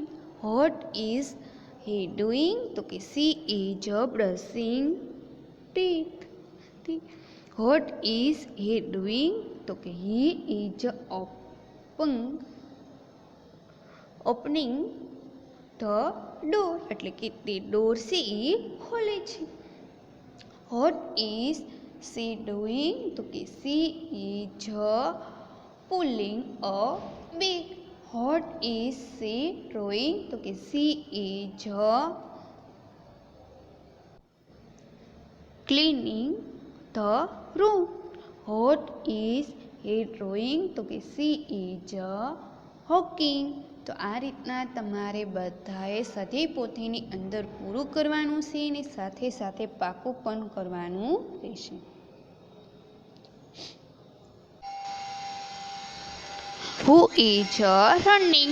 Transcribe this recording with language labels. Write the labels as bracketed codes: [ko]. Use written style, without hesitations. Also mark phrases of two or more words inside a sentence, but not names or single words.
[en] What is he doing? [gu] તો કે [en] she is brushing teeth. What is he doing? [gu] તો કે [en] he is opening the door. [gu] એટલે કે તે ડોર છે એ ખોલે છે. [en] What is she doing? [gu] તો કે [en] she is pulling a bag. What is she doing? [gu] તો કે [en] she is cleaning the room. What is he doing? [gu] તો કે [en] she is hawking. [gu] તો આ રીતના તમારે બધાએ સ્વાધ્યાય પોથીની અંદર પૂરું કરવાનું છે અને સાથે સાથે પાકું પણ કરવાનું રહેશે. [en] Who is running.